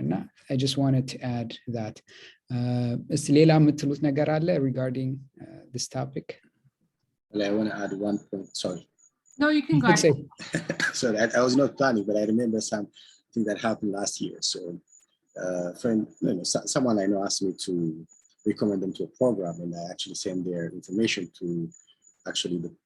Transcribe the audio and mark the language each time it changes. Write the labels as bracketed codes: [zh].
[en] And I just wanted to add that. [am] እስቲ ሌላ የምትሉት ነገር አለ [en] regarding this topic? Well, I want to add one point. Sorry. No, you can go ahead. Sorry, I was not planning, but I remember something that happened last year. So friend, someone I know asked me to recommend them to a program, and I actually sent their information to actually